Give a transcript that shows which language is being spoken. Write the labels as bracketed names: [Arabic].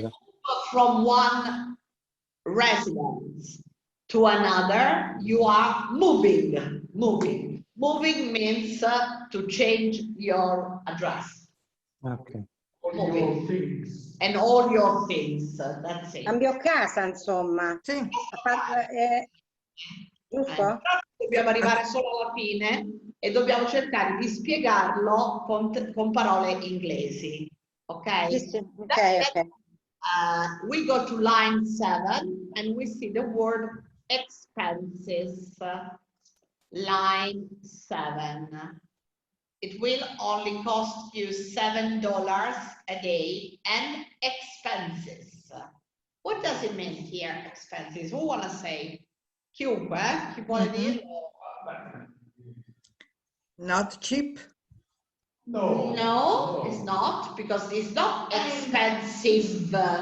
[English] go from one residence to another, you are moving. Moving means to change your address. Okay. All your things. And all your things, that's it. [Italian] Cambio casa, insomma. Sì. Giusto? Però dobbiamo arrivare solo alla fine e dobbiamo cercare di spiegarlo con parole inglesi, ok? Sì, sì. Ok. [English] We go to line 7 and we see the word expenses. Line 7. It will only cost you $7 a day and expenses. What does it mean here, expenses? Who wanna say? [Italian] Chiunque, chi vuole dirlo? [English] Not cheap. No, it's not, because it's not expensive.